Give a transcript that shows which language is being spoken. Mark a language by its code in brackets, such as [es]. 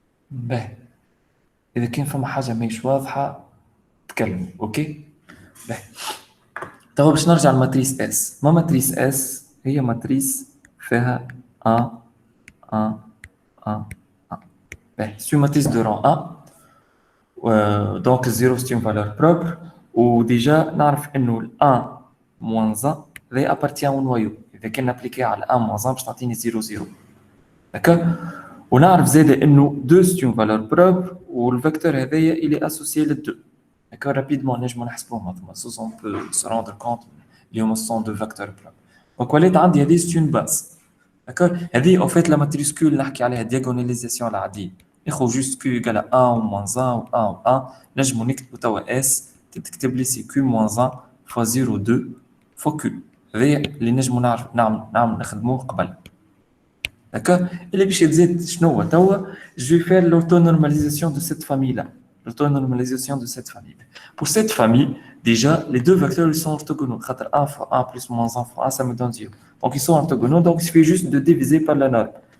[ar] Ben, إذا كان فما حاجة ماهيش واضحة تكلموا، أوكي؟ ben. توا باش نرجع لماتريس S. ما ماتريس S هي ماتريس فيها 1 1 1 1. [fr] Ben, c'est une matrice de rang 1. Donc 0 c'est une valeur propre. Ou déjà, [ar] نعرف إنه ال [fr] 1 moins 1 va appartient au noyau. [ar] إذا كان appliqué على 1 moins 1 باش تعطيني 0 0. [fr] D'accord? [ar] ونعرف زاد إنه 2 [fr] c'est une valeur propre [ar] والفecteur هذايا [fr] il est associé [ar] لل 2. [fr] D'accord? [ar] Rapidement نجمو نحسبوهم هذوما. [fr] On peut se rendre compte [ar] اللي هما [fr] sont deux vecteurs propres. Donc [ar] ولات عندي هذه [fr] c'est une base. D'accord? هذه en fait la matricule [ar] نحكي عليها [fr] diagonalisation العادية. ناخذ juste Q égale à 1 ou moins 1 ou 1 ou 1. [ar] نجمو نكتبو توا [fr] S تكتب لي سي Q moins 1 fois 0 2 fois Q. [ar] هذايا اللي نجمو نعمل نخدموه قبل. [fr] D'accord? Et les biches disent, je vais faire l'autonormalisation de cette famille-là. L'autonormalisation de cette famille. Pour cette famille, déjà, les deux vecteurs ils sont orthogonaux. 1 fois 1 plus moins 1 fois 1, ça me donne 0. Donc, ils sont orthogonaux, donc il suffit juste de diviser par la norme.